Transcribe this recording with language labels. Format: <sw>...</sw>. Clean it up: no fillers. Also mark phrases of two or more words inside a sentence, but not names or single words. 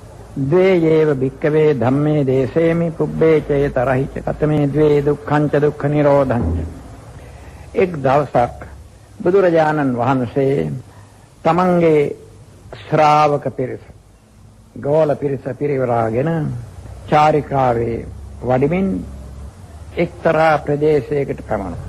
<pi>ද්වේ යේව භික්කවේ ධම්මේ දේසේමි පුබ්බේ චේතරහි ච කතමේ ද්වේ දුක්ඛං ච දුක්ඛ නිරෝධං ච.</pi> <si>එක් දවසක් බුදුරජාණන් වහන්සේ තමන්ගේ ශ්‍රාවක පිරිස ගෝල පිරිස පිරිවරාගෙන චාරිකාවේ වඩිමින් එක්තරා ප්‍රදේශයකට පැමුණා.</si>